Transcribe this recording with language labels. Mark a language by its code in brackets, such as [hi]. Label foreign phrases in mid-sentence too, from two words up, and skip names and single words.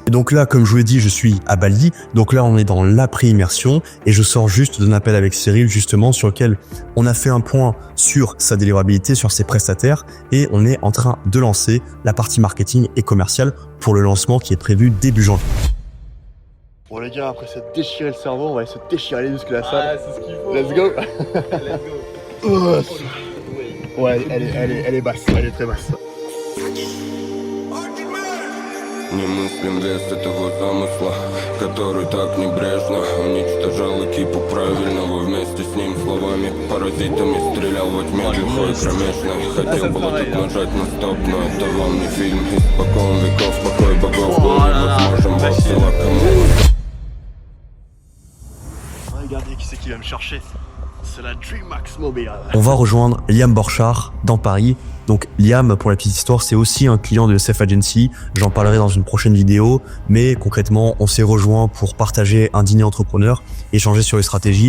[fr] Et donc là, comme je vous l'ai dit, je suis à Bali. Donc là, on est dans l'après-immersion et je sors juste d'un appel avec Cyril, justement, sur lequel on a fait un point sur sa délivrabilité, sur ses prestataires et on est en train de lancer la partie marketing et commerciale pour le lancement qui est prévu début janvier. Bon les gars, après s'être déchiré le cerveau, on va aller se déchirer les muscles de la salle. Ah, c'est ce qu'il faut. [en] Let's go. Let's go. [fr] Ouais, elle est basse, elle est très basse. [ru] Не мыслим вес этого замысла, который так небрежно уничтожал экипу правильного. Вместе с ним словами паразитами стрелял во тьме глухой кромешной. Хотел было тут нажать на стоп, но это вам не фильм. Испокон веков покой богов был невозможен, бросила кому. [fr] Regardez qui c'est qui va me chercher. C'est la DreamHack Mobile. On va rejoindre Liam Borchard dans Paris. Donc Liam, pour la petite histoire, c'est aussi un client de SF Agency. J'en parlerai dans une prochaine vidéo. Mais concrètement, on s'est rejoint pour partager un dîner entrepreneur, échanger sur les stratégies.